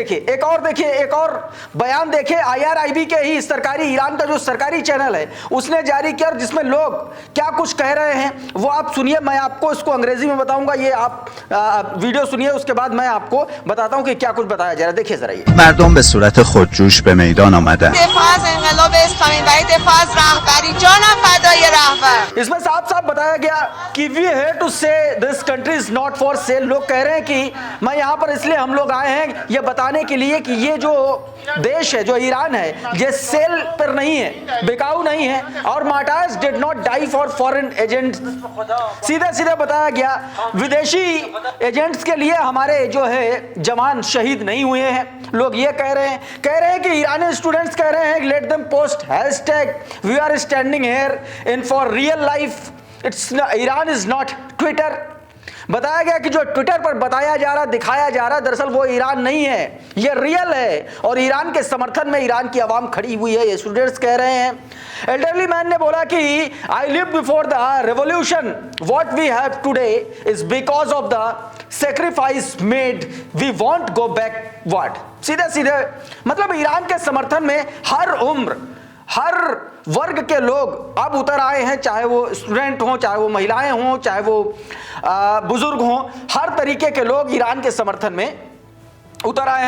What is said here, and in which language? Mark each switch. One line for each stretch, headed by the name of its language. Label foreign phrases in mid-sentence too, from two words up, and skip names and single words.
Hindi: देखिए एक और बयान देखिए IRIB के ही सरकारी, ईरान का जो सरकारी चैनल है उसने जारी किया, जिसमें लोग क्या कुछ कह रहे हैं वो आप सुनिए। मैं आपको इसको अंग्रेजी में बताऊंगा, ये आप वीडियो सुनिए, उसके बाद मैं आपको बताता हूं कि क्या कुछ बताया जा रहा है। देखिए जरा ये।
Persian: مردم به صورت خودجوش به میدان آمدند. دفاع از انقلاب اسلامی برای دفاع از رهبری جانم فدای رهبر.
Hindi: इसमें साफ साफ बताया गया कि
English: We here to say this country is not for sale.
Hindi: लोग कह रहे हैं कि मैं यहां पर इसलिए हम लोग आए हैं ये बताने के लिए कि ये जो देश है, जो ईरान है, ये सेल पर नहीं है, बिकाऊ नहीं है। और
English: martyrs did not die for foreign agents.
Hindi: सीधे सीधे बताया गया विदेशी एजेंट्स के लिए हमारे जो है जवान शहीद नहीं हुए हैं। लोग ये कह रहे हैं कि ईरानी स्टूडेंट्स कह रहे हैं
English: Let them post hashtag we are standing here in for real life, it's Iran is not Twitter.
Hindi: बताया गया कि जो ट्विटर पर बताया जा रहा, दिखाया जा रहा, दरअसल वो ईरान नहीं है, ये रियल है और ईरान के समर्थन में ईरान की आवाम खड़ी हुई है, ये स्टूडेंट्स कह रहे हैं।
English: elderly man
Hindi: ने बोला कि
English: I live before the revolution, what we have today is because of the sacrifice made, we won't go backward.
Hindi: सीधे सीधे मतलब ईरान के समर्थन में हर उम्र, हर वर्ग के लोग अब उतर आए हैं, चाहे वो स्टूडेंट हों, चाहे वो महिलाएं हों, चाहे वो बुजुर्ग हों, हर तरीके के लोग ईरान के समर्थन में उतर आए हैं।